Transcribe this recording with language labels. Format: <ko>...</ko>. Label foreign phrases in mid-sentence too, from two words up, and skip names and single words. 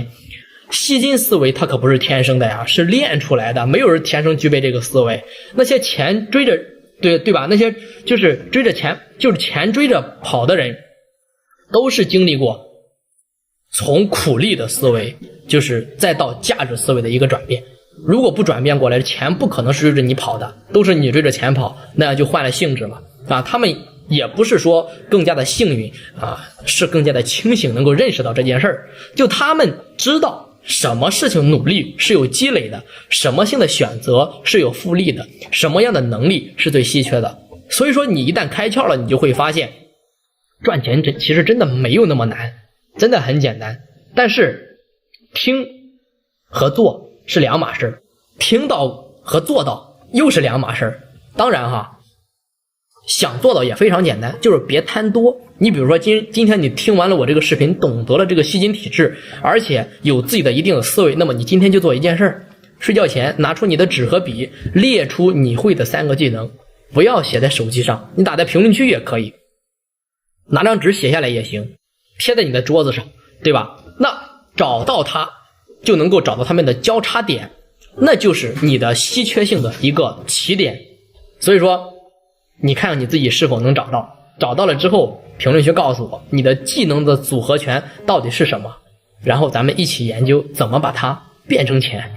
<zh>吸金思維它可不是天生的呀，是練出來的，沒有人天生具備這個思維。那些錢追着對吧？那些就是追着錢，就是錢追着跑的人，都是經歷過從苦力的思維就是再到價值思維的一個轉變。如果不轉變過來，錢不可能是追着你跑的，都是你追着錢跑，那樣就換了性質了他們也不是說更加的幸運是更加的清醒，能夠認識到這件事兒。就他們知道什麼事情努力是有積累的，什麼性的選擇是有複利的，什麼樣的能力是最稀缺的。所以說你一旦開竅了，你就會發現賺錢其實真的沒有那麼難，真的很簡單。但是聽和做是兩碼事，聽到和做到又是兩碼事。當然想做到也非常簡單，就是別貪多。你比如說今天你聽完了我這個視頻，懂得了這個吸金體制，而且有自己的一定的思維，那麼你今天就做一件事，睡覺前拿出你的紙和筆，列出你會的3個技能，不要寫在手機上，你打在評論區也可以，拿張紙寫下來也行，貼在你的桌子上，對吧？那找到它就能夠找到它們的交叉點，那就是你的稀缺性的一個起點。所以說你看看你自己是否能找到找到了之後，評論區告訴我你的技能的組合拳到底是什麼，然後咱們一起研究怎么把它变成錢。</zh>